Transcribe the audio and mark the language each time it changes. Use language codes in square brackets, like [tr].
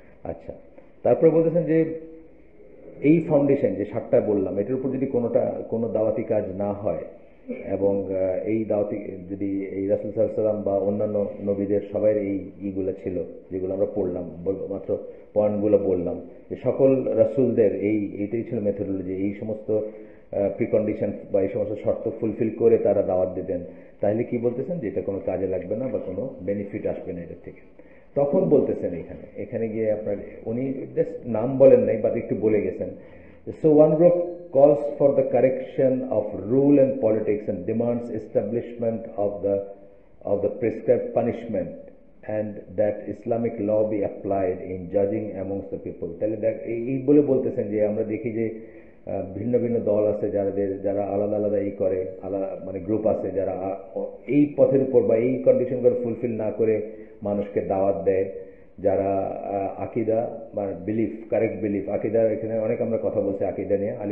[bn] আচ্ছা, তারপরে বলতেছেন যে এই ফাউন্ডেশন যে 7টা বললাম, এটার উপর যদি কোনো দাওয়াতি কাজ না হয়, এবং এই দাওয়াতি যদি এই রাসূল সাল্লাল্লাহু আলাইহি ওয়াসাল্লাম বা অন্যান্য নবীদের সবাই এই ইগুলো ছিল যেগুলো আমরা পড়লাম, মাত্র পয়েন্টগুলো বললাম, যে সকল রাসূলদের এইটাই ছিল মেথোডোলজি, এই সমস্ত প্রিকন্ডিশন বা এই সমস্ত শর্ত ফুলফিল করে তারা দাওয়াত দিতেন, তাহলে কি বলতেছেন যে এটা কোনো কাজে লাগবে না বা কোনো বেনিফিট আসবে না এটার থেকে। তখন বলতেছেন এখানে গিয়ে আপনার উনি জাস্ট নাম বলেন নাই, বাট একটু বলে গেছেন। [en] So one group calls for the correction of rule and politics and demands establishment of the prescribed punishment, and that Islamic law be applied in judging amongst the people. [bn] তাহলে এই বলে বলতেছেন যে আমরা দেখি যে ভিন্ন ভিন্ন দল আছে যারা আলাদা আলাদা করে, মানে গ্রুপ আছে যারা এই পথের উপর বা এই কন্ডিশনগুলো ফুলফিল না করে মানুষকে দাওয়াত দেয়, যারা আকিদা বা বিলিফ, কারেক্ট বিলিফ, আকিদা এখানে অনেক আমরা কথা বলছি আকিদা নিয়ে।